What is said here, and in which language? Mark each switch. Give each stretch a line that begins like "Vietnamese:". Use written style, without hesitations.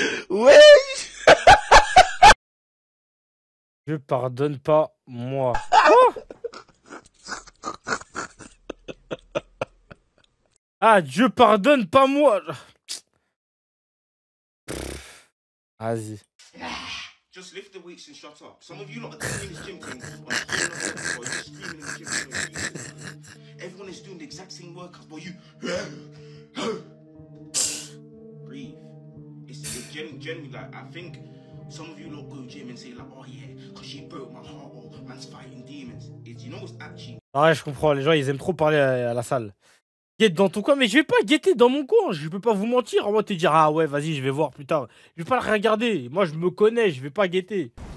French: Ouais. Je pardonne pas, moi. Ah, Dieu pardonne pas moi. Vas-y.
English: Just lift the weights and shut up. Some of you lot are doing this gym thing on a whole other level, you're screaming in the gym. Everyone is doing the exact same workout, but you breathe. It's genuinely like, I think some of you lot go gym and say like, oh yeah, because she broke my heart, or man's fighting demons. It's, you know what's actually.
French: Ouais, je comprends. Les gens, ils aiment trop parler à la salle. Guette dans ton coin, mais je vais pas guetter dans mon coin. Je peux pas vous mentir. Moi, te dire, ah ouais, vas-y, je vais voir plus tard. Je vais pas le regarder. Moi, je me connais. Je vais pas guetter.